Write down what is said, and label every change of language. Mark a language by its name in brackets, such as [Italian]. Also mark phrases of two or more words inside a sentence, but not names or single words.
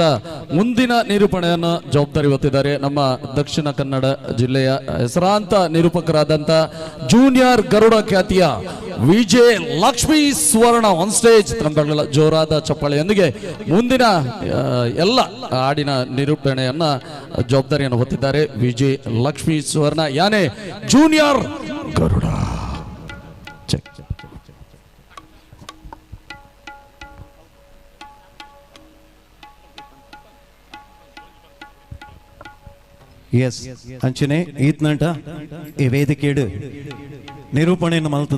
[Kannada] ಮುಂದಿನ ನಿರೂಪಣೆಯನ್ನು ಜವಾಬ್ದಾರಿ ಹೊತ್ತಿದ್ದಾರೆ ನಮ್ಮ ದಕ್ಷಿಣ ಕನ್ನಡ ಜಿಲ್ಲೆಯ ಹೆಸರಾಂತ ನಿರೂಪಕರಾದಂಥ ಜೂನಿಯರ್ ಗರುಡ ಖ್ಯಾತಿಯ ವಿಜಯ್ ಲಕ್ಷ್ಮೀ ಸ್ವರ್ಣ [English] on stage [Kannada] ತಮ್ಮ ಜೋರಾದ ಚಪ್ಪಾಳೆಯೊಂದಿಗೆ ಮುಂದಿನ ಎಲ್ಲ ಹಾಡಿನ ನಿರೂಪಣೆಯನ್ನ ಜವಾಬ್ದಾರಿಯನ್ನು ಹೊತ್ತಿದ್ದಾರೆ ವಿಜಯ್ ಲಕ್ಷ್ಮೀ ಸ್ವರ್ಣ ಯಾನೆ ಜೂನಿಯರ್ ಗರುಡ. [Tulu] ಎಸ್ ಅಂಚನೆ ಈತ್ನಂಟ ಈ ವೇದಿಕೆಡು ನಿರೂಪಣೆಯನ್ನು ಮಲ್ತದು